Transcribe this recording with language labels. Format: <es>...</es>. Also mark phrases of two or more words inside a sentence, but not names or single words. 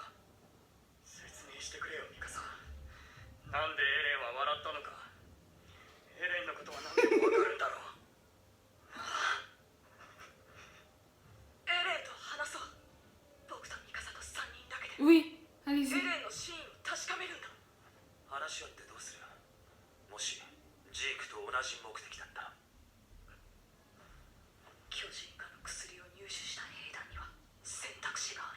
<ja>説明してくれよミカサ。なんでエレンは笑ったのか。エレンのことは何でもわかるんだろう。エレンと話そう。僕とミカサと3人だけで</ja> <fr>Oui,</fr> <ja>エ</ja> <fr>allez-y.</fr> <ja>レンの真意を確かめるんだ。話し合ってどうする？もしジークと同じ目的だった。巨人化の薬を入手した兵団には選択肢がある。</ja>